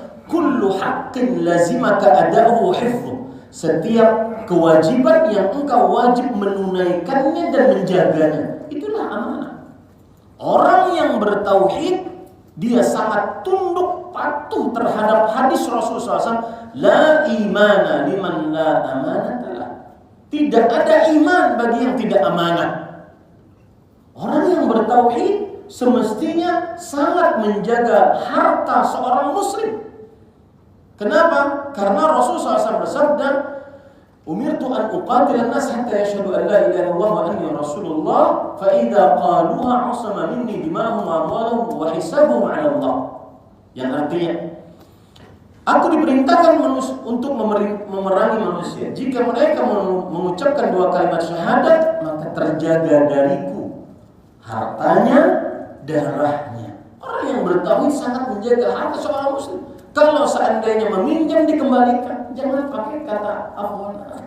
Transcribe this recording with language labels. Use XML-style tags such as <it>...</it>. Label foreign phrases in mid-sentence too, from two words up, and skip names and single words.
<ar>كل حق لزمك أداؤه حفظه.</ar> <id>Setiap kewajiban yang engkau wajib menunaikannya dan menjaganya, itulah amanah. Orang yang bertauhid, dia sangat tunduk patuh terhadap hadis Rasulullah SAW.</id> <ar>لا إيمان لمن لا أمانة له.</ar> <id>Tidak ada iman bagi yang tidak amanah. Orang yang bertauhid semestinya sangat menjaga harta seorang muslim. Kenapa? Karena Rasulullah SAW bersabda,</id> <ar>أمرت أن أقاتل الناس حتى يشهدوا أن لا إله إلا الله وأني رسول الله فإذا قالوها عصموا مني دماءهم وأموالهم وحسابهم على الله.</ar> <id>Yang artinya, aku diperintahkan untuk memerangi manusia. Jika mereka mengucapkan 2 kalimat syahadat, maka terjaga dariku hartanya, darahnya. Orang yang bertauhid sangat menjaga harta seorang muslim. Kalau seandainya meminjam dikembalikan, jangan pakai kata afwan.</id>